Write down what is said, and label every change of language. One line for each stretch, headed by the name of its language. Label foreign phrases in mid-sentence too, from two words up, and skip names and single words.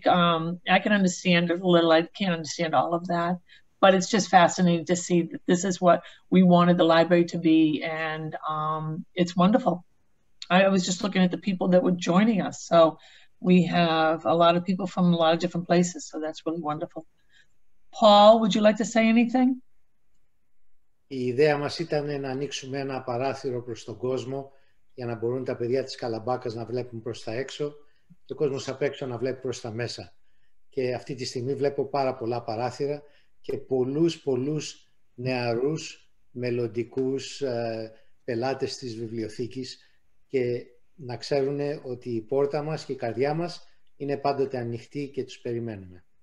English: I can understand it a little. I can't understand all of that, but it's just fascinating to see that this is what we wanted the library to be, and it's wonderful. I was just looking at the people that were joining us. So we have a lot of people from a lot of different places, so that's really wonderful. Paul, would you like to say anything?
Greek: Η ιδέα μας ήταν να ανοίξουμε ένα παράθυρο προς τον κόσμο, για να μπορούν τα παιδιά της Καλαμπάκας να βλέπουν προς τα έξω και ο κόσμος απ' έξω να βλέπει προς τα μέσα. Και αυτή τη στιγμή βλέπω πάρα πολλά παράθυρα και πολλούς νεαρούς μελλοντικούς πελάτες της βιβλιοθήκης, και να ξέρουν ότι η πόρτα μας και η καρδιά μας είναι πάντοτε ανοιχτή και τους περιμένουμε.